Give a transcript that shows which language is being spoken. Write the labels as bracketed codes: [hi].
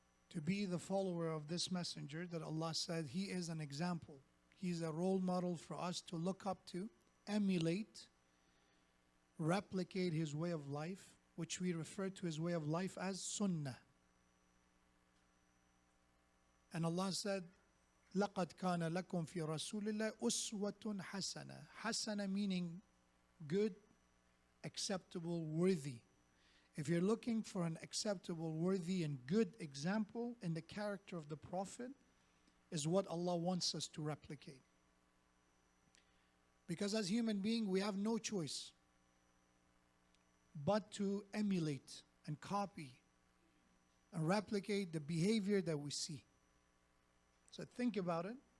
[en] To be the follower of this messenger that Allah said he is an example. He's a role model for us to look up to, emulate, replicate his way of life, which we refer to his way of life as sunnah. And Allah said, [ar] لَقَدْ كَانَ لَكُمْ فِي رَسُولِ اللَّهِ أُسْوَةٌ حَسَنَةٌ. [en] Hasana meaning good, acceptable, worthy. If you're looking for an acceptable, worthy, and good example in the character of the Prophet, is what Allah wants us to replicate. Because as human beings, we have no choice but to emulate and copy and replicate the behavior that we see. So think about it.